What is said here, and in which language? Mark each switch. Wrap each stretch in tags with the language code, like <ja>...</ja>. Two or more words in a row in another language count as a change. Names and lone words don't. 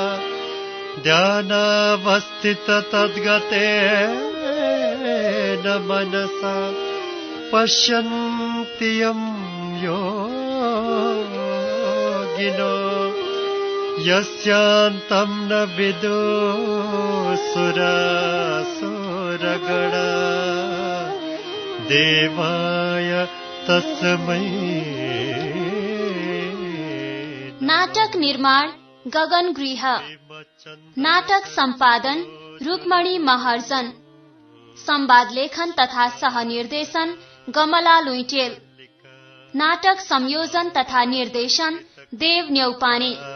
<sa>ध्यानावस्थिततद्गतेन मनसा पश्यन्ति यं योगिनो यस्यान्तं न विदुसुरासुरगणा देवाय तस्मै।</sa> <ne>नाटक निर्माण गगन गृह। नाटक सम्पादन रुक्मणी महर्जन। संवाद लेखन तथा सहनिर्देशन गमला लुइटेल। नाटक संयोजन तथा निर्देशन देव न्यौपाने।</ne>